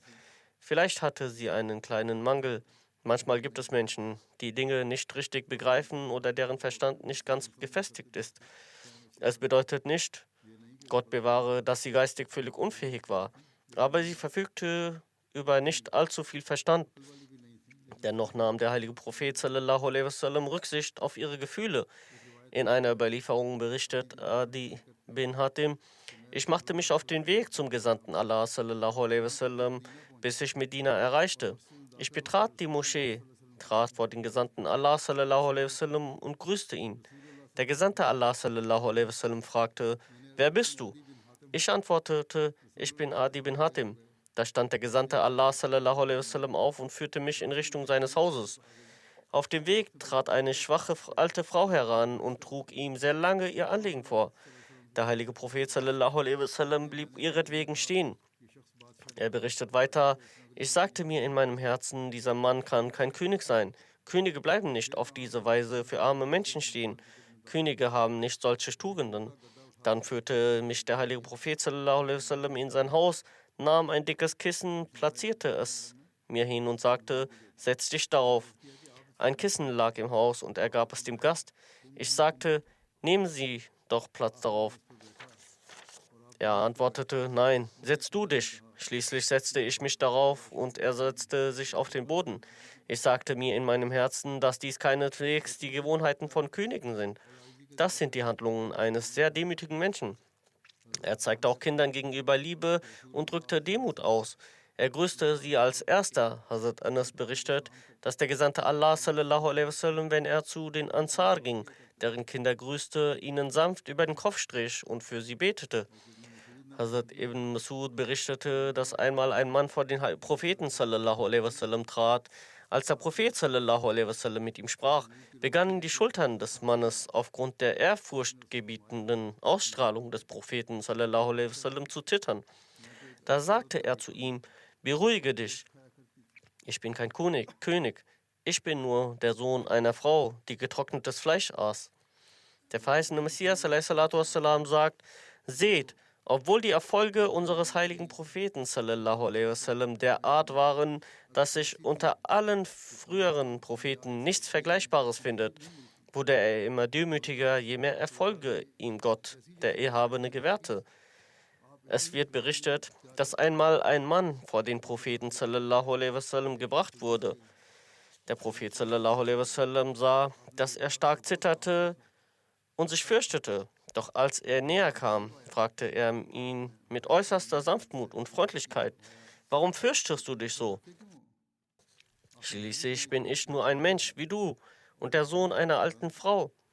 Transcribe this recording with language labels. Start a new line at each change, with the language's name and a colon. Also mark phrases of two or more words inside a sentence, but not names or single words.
German: Vielleicht hatte sie einen kleinen Mangel. Manchmal gibt es Menschen, die Dinge nicht richtig begreifen oder deren Verstand nicht ganz gefestigt ist. Es bedeutet nicht, Gott bewahre, dass sie geistig völlig unfähig war, aber sie verfügte über nicht allzu viel Verstand. Dennoch nahm der heilige Prophet
Arabic: صلى الله عليه وسلم
German: Rücksicht auf ihre Gefühle. In einer Überlieferung berichtet Adi bin Hatim, ich machte mich auf den Weg zum Gesandten Allah
Arabic: صلى الله عليه وسلم,
German: bis ich Medina erreichte. Ich betrat die Moschee, trat vor den Gesandten Allah
Arabic: صلى الله عليه وسلم
German: und grüßte ihn. Der Gesandte Allah
Arabic: صلى الله عليه وسلم
German: fragte, wer bist du? Ich antwortete, ich bin Adi bin Hatim. Da stand der Gesandte Allah
Arabic: صلى الله عليه وسلم
German: auf und führte mich in Richtung seines Hauses. Auf dem Weg trat eine schwache alte Frau heran und trug ihm sehr lange ihr Anliegen vor. Der heilige Prophet
Arabic: صلى الله عليه وسلم
German: blieb ihretwegen stehen. Er berichtet weiter, ich sagte mir in meinem Herzen, dieser Mann kann kein König sein. Könige bleiben nicht auf diese Weise für arme Menschen stehen. Könige haben nicht solche Tugenden. Dann führte mich der heilige Prophet
Arabic: صلى الله عليه وسلم
German: in sein Haus, nahm ein dickes Kissen, platzierte es mir hin und sagte, setz dich darauf. Ein Kissen lag im Haus und er gab es dem Gast. Ich sagte, nehmen Sie doch Platz darauf. Er antwortete, nein, setz du dich. Schließlich setzte ich mich darauf und er setzte sich auf den Boden. Ich sagte mir in meinem Herzen, dass dies keineswegs die Gewohnheiten von Königen sind. Das sind die Handlungen eines sehr demütigen Menschen. Er zeigte auch Kindern gegenüber Liebe und drückte Demut aus. Er grüßte sie als erster. Hazrat Anas berichtet, dass der Gesandte Allah
Arabic: صلى الله عليه وسلم,
German: wenn er zu den Ansar ging, deren Kinder grüßte, ihnen sanft über den Kopf strich und für sie betete. Hazrat Ibn Masud berichtete, dass einmal ein Mann vor den Propheten
Arabic: صلى الله عليه وسلم
German: trat. Als der Prophet
Arabic: صلى الله عليه وسلم
German: mit ihm sprach, begannen die Schultern des Mannes aufgrund der ehrfurchtgebietenden Ausstrahlung des Propheten
Arabic: صلى الله عليه وسلم
German: zu zittern. Da sagte er zu ihm: Beruhige dich, ich bin kein König. Ich bin nur der Sohn einer Frau, die getrocknetes Fleisch aß. Der verheißene Messias
Arabic: صلى الله وسلم,
German: sagt: Seht, obwohl die Erfolge unseres heiligen Propheten
Arabic: صلى الله عليه وسلم
German: der Art waren, dass sich unter allen früheren Propheten nichts Vergleichbares findet, wurde er immer demütiger, je mehr Erfolge ihm Gott, der Erhabene, gewährte. Es wird berichtet, dass einmal ein Mann vor den Propheten
Arabic: صلى الله عليه وسلم
German: gebracht wurde. Der Prophet
Arabic: صلى الله عليه وسلم
German: sah, dass er stark zitterte und sich fürchtete. Doch als er näher kam, fragte er ihn mit äußerster Sanftmut und Freundlichkeit: Warum fürchtest du dich so? Schließlich bin ich nur ein Mensch wie du und der Sohn einer alten Frau.